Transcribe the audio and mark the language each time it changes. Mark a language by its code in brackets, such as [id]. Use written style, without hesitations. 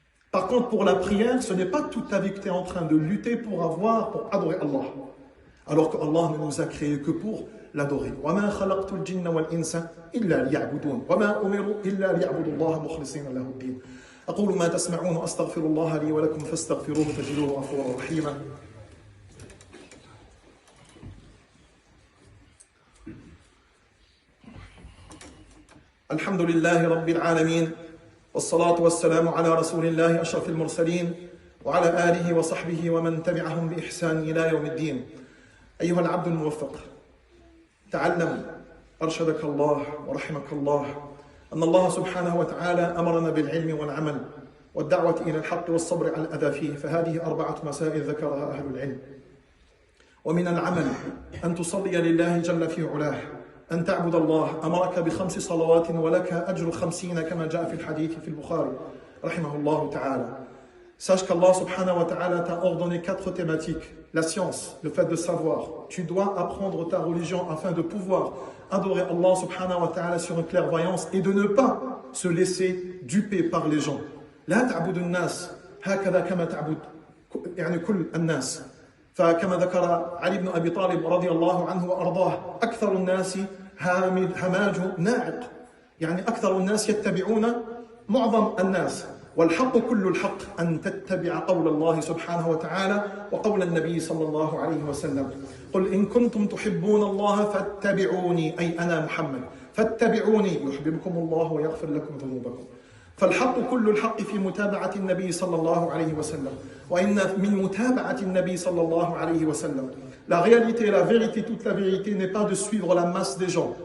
[fr] Par contre, pour la prière, ce n'est pas toute ta vie que tu es en train de lutter pour adorer Allah. Alors que Allah ne nous a créés que pour l'adorer. [ar] وَمَا خَلَقْتُ الْجِنَّ وَالْإِنسَ إِلَّا لِيَعْبُدُونَ وَمَا أُمِرُوا إِلَّا لِيَعْبُدُوا اللَّهَ مُخْلِصِينَ لَهُ الدِّينَ أقول ما تسمعون وأستغفر الله لي ولكم فاستغفروه تجدوه غفورا رحيما الحمد لله رب العالمين والصلاة والسلام على رسول الله أشرف المرسلين وعلى آله وصحبه ومن تبعهم بإحسان إلى يوم الدين. أيها العبد الموفق، تعلم أرشدك الله ورحمك الله أن الله سبحانه وتعالى أمرنا بالعلم والعمل والدعوة إلى الحق والصبر على الأذى فيه، فهذه 4 مسائل ذكرها أهل العلم. ومن العمل أن تصلي لله جل في علاه، أن تعبد الله، أمرك ب5 صلوات ولك أجر 50 كما جاء في الحديث في البخاري رحمه الله تعالى. [fr] Sache qu'Allah subhanahu wa ta'ala t'a ordonné 4 thématiques. La science, le fait de savoir. Tu dois apprendre ta religion afin de pouvoir adorer Allah subhanahu wa ta'ala sur une clairvoyance et de ne pas se laisser duper par les gens. [ar] لا تعبد الناس هكذا كما تعبد يعني كل الناس. فكما ذكر علي بن أبي طالب رضي الله عنه وأرضاه أكثر الناس هماج ناعق، يعني أكثر الناس يتبعون معظم الناس، والحق كل الحق أن تتبع قول الله سبحانه وتعالى وقول النبي صلى الله عليه وسلم. قل إن كنتم تحبون الله فاتبعوني، أي أنا محمد، فاتبعوني يحببكم الله ويغفر لكم ذنوبكم. فالحق كل الحق في متابعة النبي صلى الله عليه وسلم. وإن من متابعة النبي صلى الله عليه وسلم، [fr] la réalité, la vérité, toute la vérité n'est pas de suivre la masse des gens.